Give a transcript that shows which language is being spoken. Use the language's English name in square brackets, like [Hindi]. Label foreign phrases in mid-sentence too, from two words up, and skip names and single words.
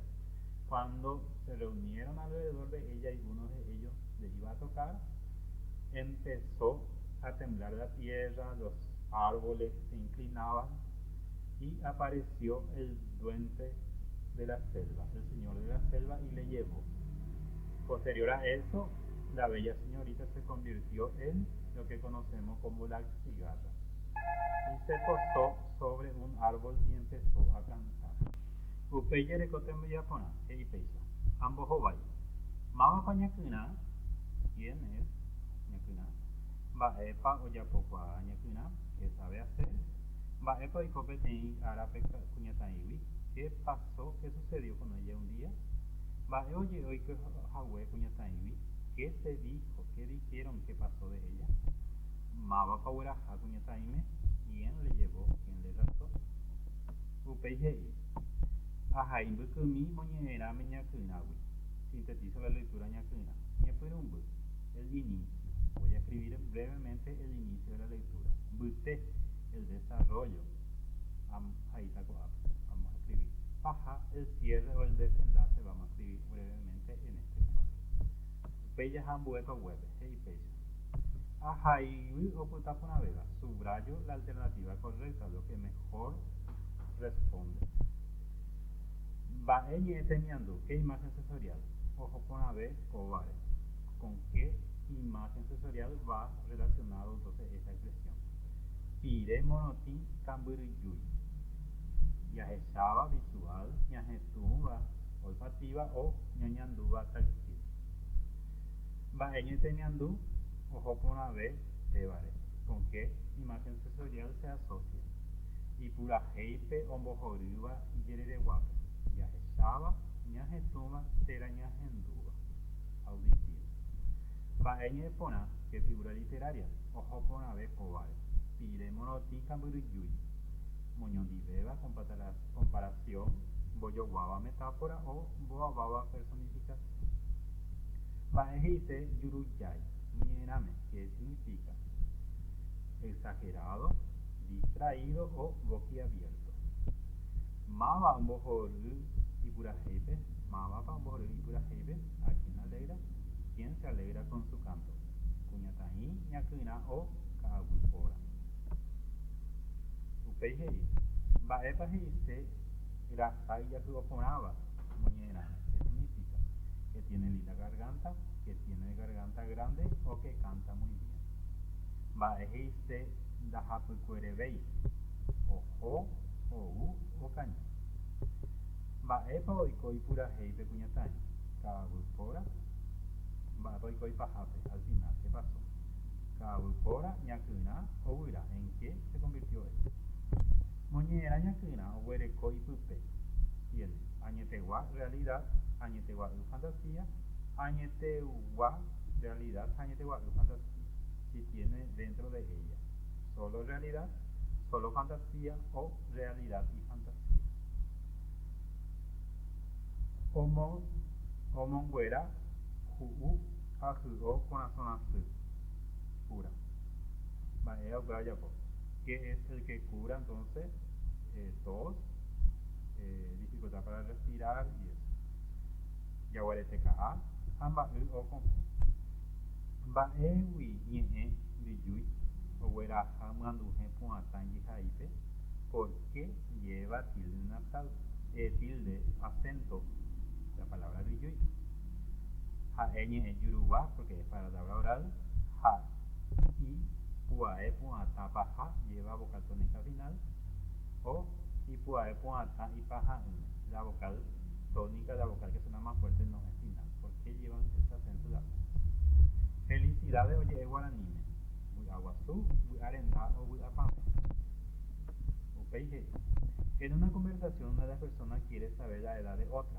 [Spanish] Cuando se reunieron alrededor de ella y uno de ellos le iba a tocar, empezó a temblar la tierra, los árboles se inclinaban y apareció el duende de la selva, el señor de la selva, y le llevó. Posterior a eso, la bella señorita se convirtió en lo que conocemos como la cigarra y se posó sobre un árbol y empezó a cantar. [Guarani] Upéi rekotembyjaporã, he'i péicha. Ambohovái. Mávapa ñakyrã, [Spanish] ¿quién es ñakyrã? [Guarani] Mba'épa ojapokuaa ñakyrã, [Spanish] ¿qué sabe hacer? [Guarani] Mba'épa oiko peteĩ árape kuñataĩgui. [Spanish] ¿Qué pasó? ¿Qué sucedió con ella un día? [Guarani] Mba'e oje'e oikohague kuñataĩgui. [Spanish] ¿Qué se dijo? ¿Qué dijeron que pasó de ella? [Guarani] Mávapa ogueraha kuñataĩme. [Spanish] ¿Quién le llevó? ¿Quién le raptó? [Guarani] Upéi he'i. Ahai mbykymi moñe'ẽrãme ñakyrãgui. [Spanish] Sintetizo la lectura ñakyrã. [Guarani] Ñepyrũmby. [Spanish] El inicio. Voy a escribir brevemente el inicio de la lectura. Mbyte. El desarrollo. Vamos a escribir. Paja. El cierre o el desenlace. Vamos a escribir brevemente en este espacio. [Guarani] Upéi hambuepa web. He'i péicha. Ahai opytaporãvéva. [Spanish] Subrayo la alternativa correcta, lo que mejor responde. [Guarani] Mba'e ñe'ẽ temiandu. [Spanish] ¿Qué imagen sensorial? [Guarani] Ojo porãve kóvare. [Spanish] ¿Con qué imagen sensorial va relacionado entonces esta expresión? [Guarani] Pire morotĩ kambyrýi. Ñahecháva visual, ñahetũva olfativa o ñañandúva táctil. Mba'e ñe'ẽ temiandu. Ojo porãve tévare. [Spanish] ¿Con qué imagen sensorial se asocia? [Guarani] Ipurahéipe ombohorýva ijerereguápe. Ñahecháva, ñahetũva, térã ñahendúva. Auditivo. Mba'e ñe'ẽ porã, [Spanish] ¿qué figura literaria? [Guarani] Oho porãve kóvare. Pire morotĩ kambyrýi. Moñondivéva, comparación, mbojoguáva metáfora o mboaváva personificación. Mba'e he'ise jurujái. Ñe'ẽrãme, [Spanish] ¿qué significa? Exagerado, distraído o boquiabierto. [Guarani] Máva ombohory ipurahéipe. Mávapa ombohory ipurahéipe. [Spanish] ¿A quién alegra? ¿Quién se alegra con su canto? [Guarani] Kuñataĩ, ñakyrã o ka'aguy póra. Upéi he'i. Mba'épa he'ise rasái jahy oporãva moñe'ẽrãme. [Spanish] ¿Qué significa? Que tiene linda garganta, que tiene garganta grande o que canta muy bien. [Guarani] Mba'e he'ise ndahapykuerevéi. Oho, ou, okañy. Mba'épa oiko ipurahéipe kuñataĩ. Ka'aguy póra. Mba'épa oiko ipahápe. [Spanish] Al final, ¿qué pasó? [Guarani] ahora ñakyra ovyra. [Spanish] ¿En qué se convirtió esto? [Guarani] Moñe'ẽra ñakyra oguereko ipype. Tiene añetegua realidad, añetegua fantasía, añetegua realidad, añetegua fantasía. [Spanish] Si tiene dentro de ella solo realidad, solo fantasía o realidad y fantasía. [Guarani] Omonguera ju'u ahy'o corazón asy cura. [Spanish] Que es el que cura entonces tos, dificultad para respirar y eso. [Guarani] Yaguareteka'a amba'y okonfu. Mba'égui ñe'ẽ rejúi ogueraha myanduhe pu'atã jehaípe [Spanish] porque lleva tilde nasal, tilde acento, la palabra rejúi. [Guarani] Ha'e ñe'ẽ juruva [Spanish] porque es palabra oral. [Guarani] Ha y pu'ae pu'atã paha [Spanish] lleva vocal tónica final. [Guarani] O y pu'ae pu'atã y paha [Spanish] la vocal tónica, la vocal que suena más fuerte no es final. ¿Por qué llevan ese acento de acá? Felicidades, oye, guaranime. Muy aguazú, muy arenda o muy apame. En una conversación, una de las personas quiere saber la edad de otra.